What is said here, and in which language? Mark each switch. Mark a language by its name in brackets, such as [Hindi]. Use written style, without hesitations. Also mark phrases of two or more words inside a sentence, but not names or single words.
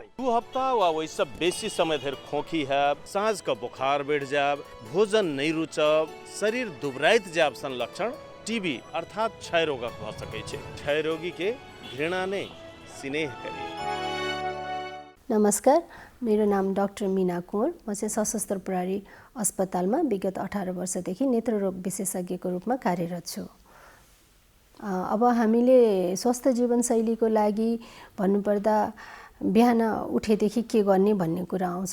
[Maithili] 2 हफ्ता वा वैसे बेसी समय धरि खोखी हैब, साँझ का बुखार बढ़ जाब, भोजन नहीं रुचब, शरीर दुबराइत जाब सन लक्षण टीबी अर्थात क्षय रोगक भ सकै छै। क्षय रोगी के घृणा नै स्नेह करी। [Nepali] नमस्कार, मेरो नाम डाक्टर मीना कुँवर। म चाहिँ सशस्त्र प्रहरी अस्पतालमा विगत 18 वर्षदेखि नेत्ररोग विशेषज्ञको रूपमा कार्यरत छु। अब हामीले स्वस्थ जीवनशैलीको लागि भन्नुपर्दा बिहान उठेदेखि के गर्ने भन्ने कुरा आउँछ।